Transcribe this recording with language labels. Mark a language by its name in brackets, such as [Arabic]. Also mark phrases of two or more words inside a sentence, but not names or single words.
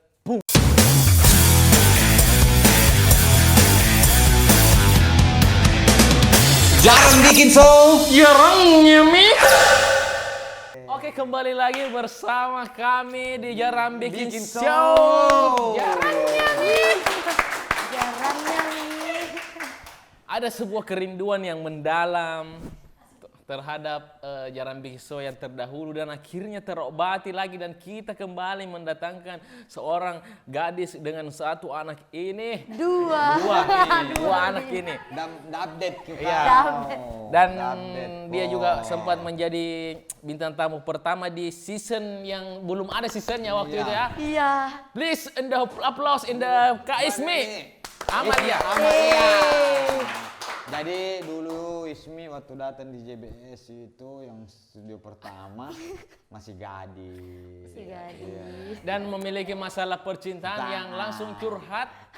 [Indonesian] Jarang bikin show. jarangnya Mi. Oke, kembali lagi bersama kami di Jarang Bikin Bikin Show. Show. Jarangnya Mi. Jarangnya nih. Ada sebuah kerinduan yang mendalam terhadap Jarang Bikin Show yang terdahulu dan akhirnya terobati lagi dan kita kembali mendatangkan seorang gadis dengan satu anak ini. Dua Anak ini. Dan update kita. Iya. Dan dia juga sempat menjadi bintang tamu pertama di season yang belum ada seasonnya waktu itu ya. Iya. [English] Please in the applause in the Kak Ismi. Amalia. [Indonesian] Jadi dulu Ismi waktu datang di JBS itu yang studio pertama masih gadis. Masih gadis. Iya. Dan memiliki masalah percintaan yang langsung curhat.